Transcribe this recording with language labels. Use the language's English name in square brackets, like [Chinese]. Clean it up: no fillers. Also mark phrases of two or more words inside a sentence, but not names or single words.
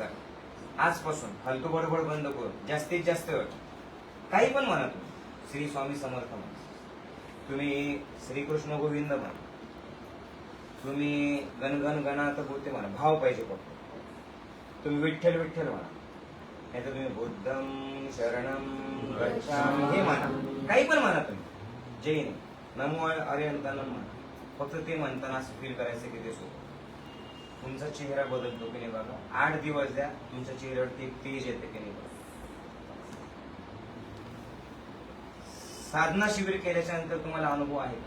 [Marathi] आजपासून फालतू बडबड बंद करून जास्तीत जास्त वेळ काही पण म्हणा, तुम्ही श्री स्वामी समर्थ म्हणा, तुम्ही श्रीकृष्ण गोविंद म्हणा, तुम्ही गणगण गणात बोलते म्हणा, भाव पाहिजे फक्त. तुम्ही विठ्ठल विठ्ठल म्हणा, नाही तर तुम्ही [Pali] बुद्धम शरणम गच्छामि [Marathi] हे म्हणा, काही पण म्हणा तुम्ही. जैन [Prakrit languages] नमो अरिहंतानम [Marathi] म्हणा, फक्त ते म्हणताना असं फील करायचं की ते सोबत तुमचा चेहरा बदलतो की नाही बघा. 8 दिवस द्या, तुमच्या चेहऱ्यावरती एक तेज येते की नाही बघा. साधना शिबिर केल्याच्या नंतर तुम्हाला अनुभव आहे का?